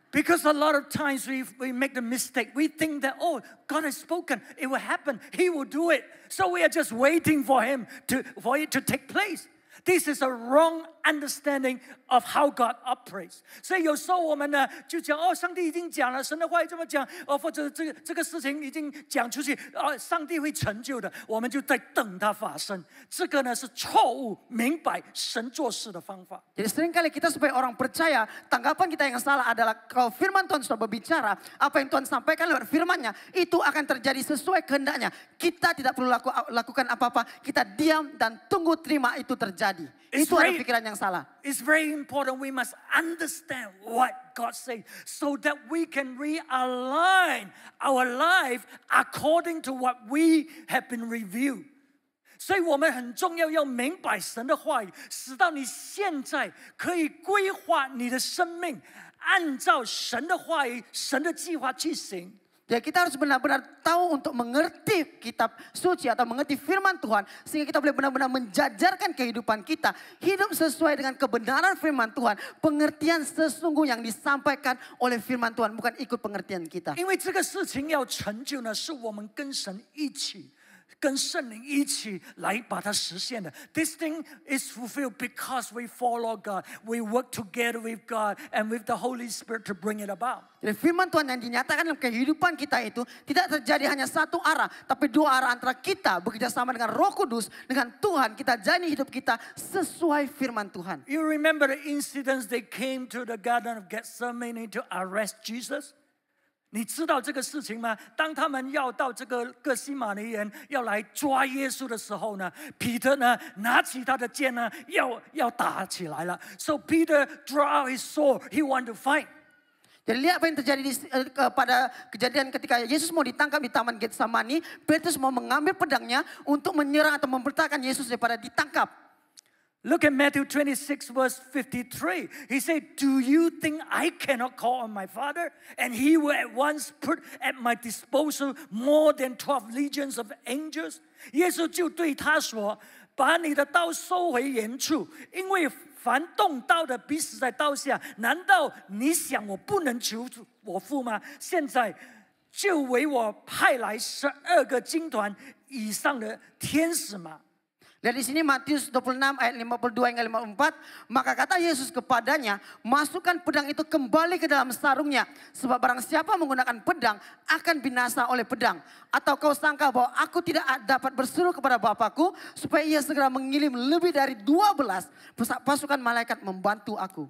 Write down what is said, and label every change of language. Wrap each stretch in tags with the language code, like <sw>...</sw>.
<en>Because a lot of times we make the mistake. We think that, oh, God has spoken. It will happen. He will do it. So we are just waiting for for it to take place. This is a wrong understanding of how God operates.</en> <zh>所以有时候我们呢就讲哦，上帝已经讲了，神的话语这么讲哦，或者这个事情已经讲出去哦，上帝会成就的，我们就在等它发生。这个呢是错误明白神做事的方法。</zh> <id>Jadi seringkali kita supaya orang percaya, tanggapan kita yang salah adalah kalau firman Tuhan sudah berbicara, apa yang Tuhan sampaikan lewat firman-Nya, itu akan terjadi sesuai kehendaknya. Kita tidak perlu lakukan apa-apa, kita diam dan tunggu terima itu terjadi. Itu ada pikiran yang salah.</id> <en>It's very important we must understand what God says so that we can realign our life according to what we have been revealed.</en> <zh>所以我们很重要，要明白神的话语，使到你现在可以规划你的生命，按照神的话语、神的计划去行。</zh> <id>Jadi kita harus benar-benar tahu untuk mengerti kitab suci atau mengerti firman Tuhan. Sehingga kita boleh benar-benar menjajarkan kehidupan kita. Hidup sesuai dengan kebenaran firman Tuhan. Pengertian sesungguh yang disampaikan oleh firman Tuhan. Bukan ikut pengertian kita.</id> <zh>因为这个事情要成就呢，是我们跟神一起跟圣灵一起来把它实现的。</zh> <en>This thing is fulfilled because we follow God. We work together with God and with the Holy Spirit to bring it about.</en> <id>Jadi firman Tuhan yang dinyatakan dalam kehidupan kita itu tidak terjadi hanya satu arah, tapi dua arah antara kita bekerja sama dengan Roh Kudus, dengan Tuhan. Kita jalani hidup kita sesuai firman Tuhan.</id> <en>You remember the incidents they came to the Garden of Gethsemane to arrest Jesus?</en> <zh>你知道这个事情吗？当他们要到这个各西马尼园要来抓耶稣的时候呢，彼得呢拿起他的剑呢，要打起来了。</zh> <en>So Peter draw out his sword. He want to fight.</en> <id>Jadi lihat apa yang terjadi pada kejadian ketika Yesus mau ditangkap di Taman Getsemani. Petrus mau mengambil pedangnya untuk menyerang atau mempertahankan Yesus daripada ditangkap.</id> <en>Look at Matthew 26 verse 53. He said, "Do you think I cannot call on my Father, and He will at once put at my disposal more than 12 legions of angels?"</en> <zh>耶稣就对他说：“把你的刀收回原处，因为凡动刀的必死在刀下。难道你想我不能求我父吗？现在就为我派来12个军团以上的天使吗？”</zh> <id>Lihat di sini Matius 26 ayat 52 hingga 54. Maka kata Yesus kepadanya, masukkan pedang itu kembali ke dalam sarungnya. Sebab barang siapa menggunakan pedang akan binasa oleh pedang. Atau kau sangka bahwa aku tidak dapat berseru kepada Bapakku supaya ia segera mengirim lebih dari 12 pasukan malaikat membantu aku.</id>